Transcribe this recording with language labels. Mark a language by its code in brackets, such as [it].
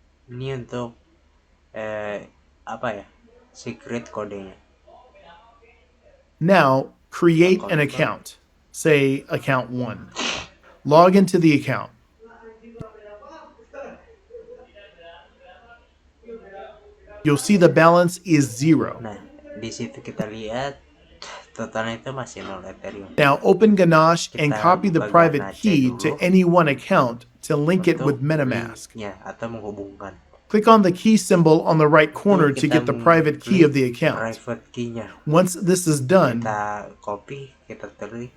[id] Ini untuk apa ya? Secret kodenya. [en] Now create an account, say account 1. Log into the account. You'll see the balance is 0. [id] Nah, di situ kita lihat totalnya itu masih 0 Ethereum. [en] Now open Ganache and copy the private key to any one account to link it with MetaMask. [id] Ya, atau menghubungkan. [en] Click on the key symbol on the right corner to get the private key of the account. [id] Private key-nya. [en] Once this is done, [id] Kita copy, kita klik.